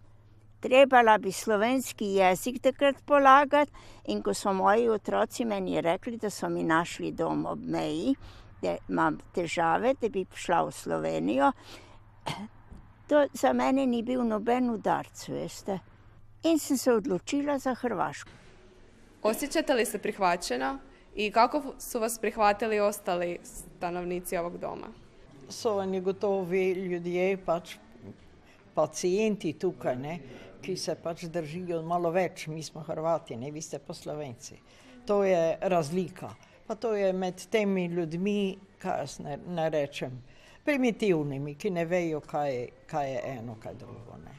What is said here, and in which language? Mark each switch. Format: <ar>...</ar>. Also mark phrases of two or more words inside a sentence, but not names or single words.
<sl>Trebala bi slovenski jezik takrat polagati in ko so moji otroci meni rekli, da so mi našli dom ob meji, da imam težave, da bi prišla v Slovenijo, to za mene ni bil noben udarc, veste. In sem se odločila za Hrvaško.</sl> <hr>Osjećate li se prihvaćeno i kako su vas prihvatili ostali stanovnici ovog doma?</hr> <sl>So oni gotovi ljudje, pač pacijenti tukaj, ne, ki se pač držijo malo več. Mi smo Hrvati, ne, vi ste pa Slovenci. To je razlika. Pa to je med temi ljudmi, kaj jaz ne rečem, primitivnimi, ki ne vejo, kaj je eno, kaj drugo, ne.</sl>